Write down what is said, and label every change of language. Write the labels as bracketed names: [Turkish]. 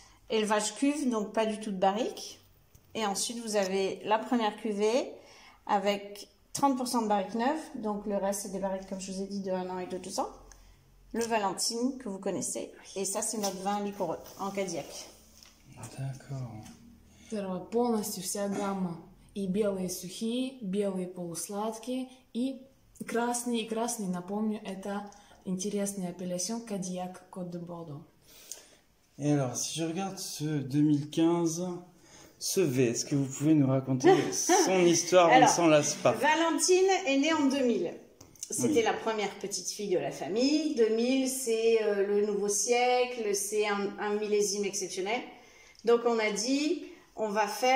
[French] Élevage cuve, donc pas du tout de barrique. Et ensuite, vous avez la première cuvée avec 30% de barrique neuve, donc le reste, c'est des barriques, comme je vous ai dit, de 1 an et de 2 ans. Le Valentine, que vous connaissez. Et ça, c'est notre vin liquoreux, en Cadillac. D'accord. [Russian] Полностью вся гамма. И белые сухие, белые полусладкие, и красные. И красный, напомню, это интересный апелляцион Cadillac Côte de Bordeaux. [French] Et alors, si je regarde ce 2015, ce V, est-ce que vous pouvez nous raconter son histoire? On ne s'en lasse pas. Valentine est née en 2000. C'était la première petite fille de la famille. 2000, c'est le nouveau siècle, c'est un millésime exceptionnel. Donc on a dit, on va